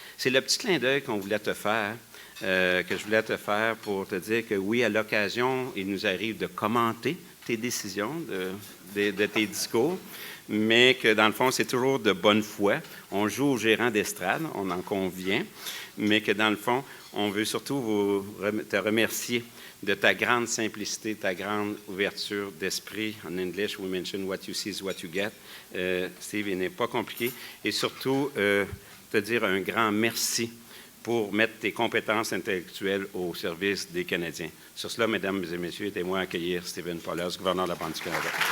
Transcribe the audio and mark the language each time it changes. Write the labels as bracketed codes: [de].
[fr] C'est le petit clin d'œil qu'on voulait te faire. Que je voulais te faire pour te dire que oui, à l'occasion, il nous arrive de commenter tes décisions, de tes discours, mais que dans le fond, c'est toujours de bonne foi. On joue au gérant d'estrade, on en convient, mais que dans le fond, on veut surtout te remercier de ta grande simplicité, ta grande ouverture d'esprit. [en] En English, we mention what you see is what you get. [fr] Steve, il n'est pas compliqué. Et surtout, te dire un grand merci pour mettre tes compétences intellectuelles au service des Canadiens. Sur cela, mesdames et messieurs, aidez-moi à accueillir Stephen Poloz, gouverneur de la Banque du Canada.